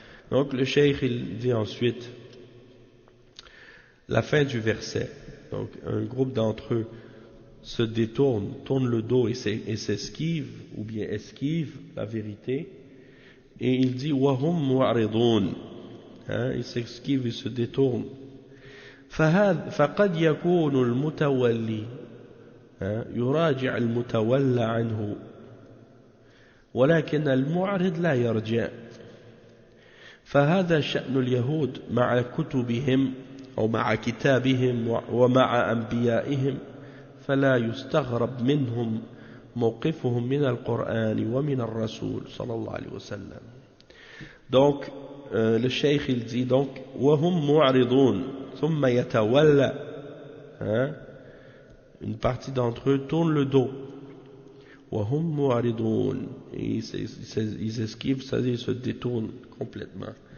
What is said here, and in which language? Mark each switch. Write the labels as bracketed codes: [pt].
[fr] Donc le cheikh il dit ensuite la fin du verset. Donc un groupe d'entre eux se détourne, tourne le dos et s'esquive, ou bien esquive la vérité, et il dit wahum mu'ridun, il s'esquive, il se détourne. [ar] فقد يكون المتولي يراجع المتولى عنه ولكن المعرض لا يرجع فهذا شأن اليهود مع كتبهم أو مع كتابهم ومع أنبيائهم فلا يستغرب منهم موقفهم من القرآن ومن الرسول صلى الله عليه وسلم. [fr] Donc le cheikh il dit donc [ar] وهم معرضون ثم يتولى, [fr] une partie d'entre eux tourne le dos, [ar] وهم معرضون, [fr] ils esquivent, c'est-à-dire ils se détournent complètement.